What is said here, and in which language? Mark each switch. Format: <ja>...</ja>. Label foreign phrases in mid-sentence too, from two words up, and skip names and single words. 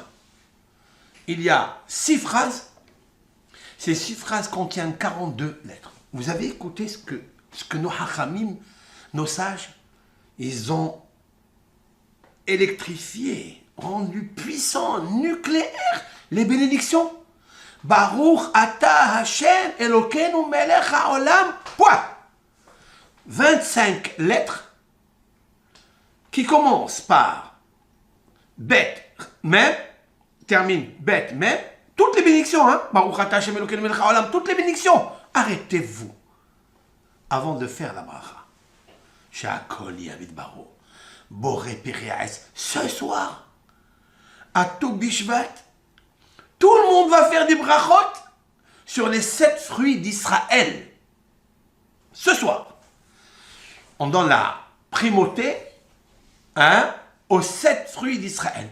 <fr>Il y a 6 phrases. Ces 6 phrases contiennent 42 lettres. Vous avez écouté ce que nos hachamim, nos sages, ils ont électrifié, rendu puissant, nucléaire, les bénédictions.</fr> <he>ברוך אתה השם אלוקינו מלך העולם.</he> <fr>Point. 25 lettres qui commencent par Bet Mem, terminent Bet Mem, toutes les bénédictions, hein?</fr> <he>ברוך אתה השם אלוקינו מלך העולם,</he> <fr>toutes les bénédictions. Arrêtez-vous avant de faire la bracha.</fr> <he>שהכל יה בדברו. בורא פריאס,</he> <fr>ce soir, à Tou Bishvat, tout le monde va faire des brachot sur les 7 fruits d'Israël. Ce soir. on donne la primauté aux 7 fruits d'Israël.</fr>